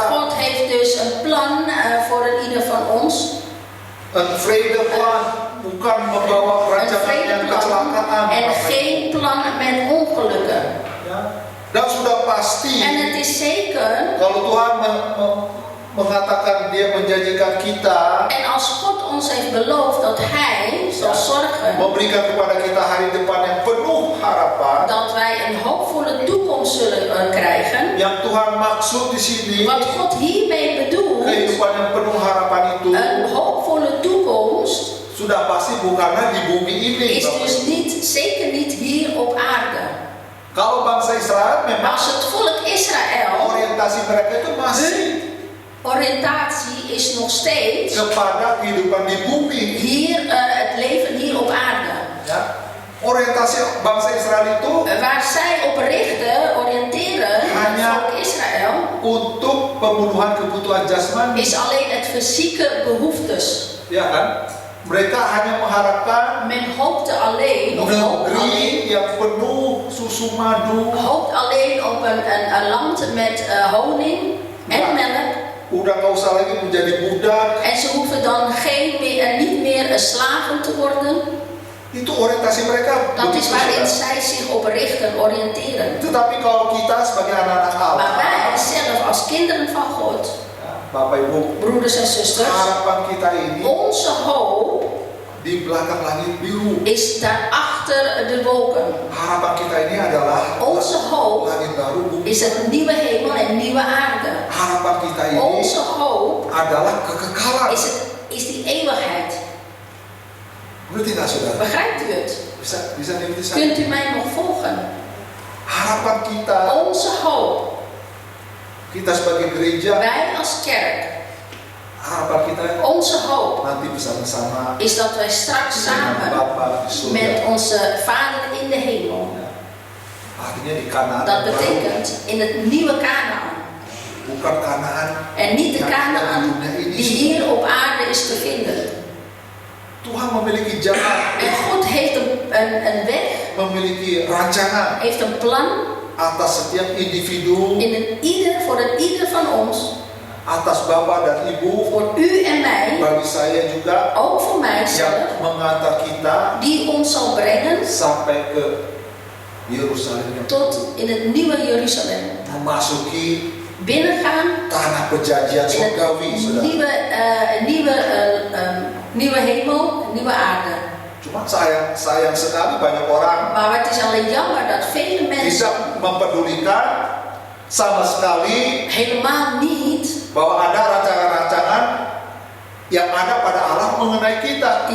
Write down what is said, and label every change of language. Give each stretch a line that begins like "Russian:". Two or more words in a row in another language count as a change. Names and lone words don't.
Dutch: God heeft dus een plan voor ieder van ons. een vredeplan,
Indonesian: bukan membawa
Dutch: Een
Indonesian: rancangan yang
Dutch: vredeplan
Indonesian: kecelakaan.
Dutch: en
Indonesian: Bapak Ibu.
Dutch: geen plan met ongelukken.
Indonesian: Ya. Dan sudah pasti
Dutch: En het is zeker,
Indonesian: kalau Tuhan mengatakan Dia menjanjikan kita
Dutch: en als God ons heeft beloofd dat Hij zal zorgen
Indonesian: memberikan kepada kita hari depan yang penuh harapan,
Dutch: dat wij een hoopvolle toekomst zullen krijgen.
Indonesian: yang Tuhan maksud di sini Wat God hiermee bedoelt, kehidupan yang penuh harapan itu een hoopvolle toekomst, sudah pasti bukanlah di bumi ini.
Dutch: is
Indonesian: Bapak
Dutch: dus
Indonesian: Ibu.
Dutch: niet, zeker niet hier op aarde.
Indonesian: Kalau bangsa Israel
Dutch: Maar
Indonesian: memang
Dutch: als het volk Israël,
Indonesian: orientasi mereka itu masih
Dutch: oriëntatie is nog steeds
Indonesian: kepada kehidupan di bumi.
Dutch: hier, het leven hier op aarde.
Indonesian: Ya. Orientasi bangsa Israel itu
Dutch: Waar zij op richten, oriënteren, het
Indonesian: Hanya-
Dutch: volk Israël,
Indonesian: untuk pemenuhan kebutuhan jasmani.
Dutch: is alleen het fysieke behoeftes.
Indonesian: Ya kan? Mereka hanya mengharapkan
Dutch: Men hoopte alleen, of hoopt alleen,
Indonesian: negeri yang penuh susu madu.
Dutch: hoopt alleen op een land met honing en Ja. melk.
Indonesian: Udah nggak usah lagi menjadi budak.
Dutch: En ze hoeven dan niet meer slaven te worden.
Indonesian: Itu orientasi mereka.
Dutch: Dat is
Indonesian: begitu,
Dutch: waarin
Indonesian: saudara.
Dutch: zij zich op richten, oriënteren.
Indonesian: Tetapi kalau kita sebagai anak-anak
Dutch: Maar wij
Indonesian: Allah,
Dutch: zelf als kinderen van God,
Indonesian: ya, Bapak Ibu,
Dutch: broeders en zusters,
Indonesian: harapan kita ini
Dutch: onze hoop
Indonesian: di di belakang langit biru.
Dutch: is daarachter de wolken.
Indonesian: Harapan kita ini adalah
Dutch: Onze hoop
Indonesian: langit baru, bumi.
Dutch: is een nieuwe hemel en nieuwe aarde.
Indonesian: Harapan kita ini
Dutch: Onze hoop
Indonesian: adalah kekekalan.
Dutch: is die eeuwigheid.
Indonesian: Ngerti nggak saudara?
Dutch: Begrijpt u het?
Indonesian: Bisa ngerti saya?
Dutch: Kunt u mij nog volgen?
Indonesian: Harapan kita,
Dutch: Onze hoop,
Indonesian: kita sebagai gereja,
Dutch: wij als kerk,
Indonesian: harapan kita
Dutch: onze hoop
Indonesian: nanti bersama-sama
Dutch: is dat wij straks
Indonesian: dengan
Dutch: samen
Indonesian: Bapa di surga.
Dutch: met onze Vader in de hemel,
Indonesian: Artinya di Kanaan
Dutch: dat
Indonesian: baru.
Dutch: betekent in het nieuwe Kanaan.
Indonesian: Bukan Kanaan
Dutch: En niet de
Indonesian: yang
Dutch: Kanaan
Indonesian: di dunia ini.
Dutch: die hier op aarde is te vinden.
Indonesian: Tuhan memiliki jalan,
Dutch: En God heeft een weg,
Indonesian: memiliki rancangan
Dutch: heeft een plan
Indonesian: atas setiap individu,
Dutch: voor een ieder van ons,
Indonesian: atas Bapak dan Ibu,
Dutch: voor u en mij,
Indonesian: bagi saya juga,
Dutch: ook voor mijzelf,
Indonesian: yang mengantar kita
Dutch: die ons zal brengen
Indonesian: sampai ke Yerusalem yang
Dutch: tot in het nieuwe Jeruzalem.
Indonesian: memasuki
Dutch: Binnengaan
Indonesian: tanah perjanjian
Dutch: in
Indonesian: surgawi,
Dutch: het
Indonesian: saudara.
Dutch: nieuwe hemel, nieuwe aarde.
Indonesian: Cuma sayang sekali banyak orang
Dutch: Maar het is alleen jammer dat vele mensen
Indonesian: tidak mempedulikan sama sekali
Dutch: helemaal niet,
Indonesian: bahwa ada rancangan-rancangan yang ada pada Allah mengenai kita.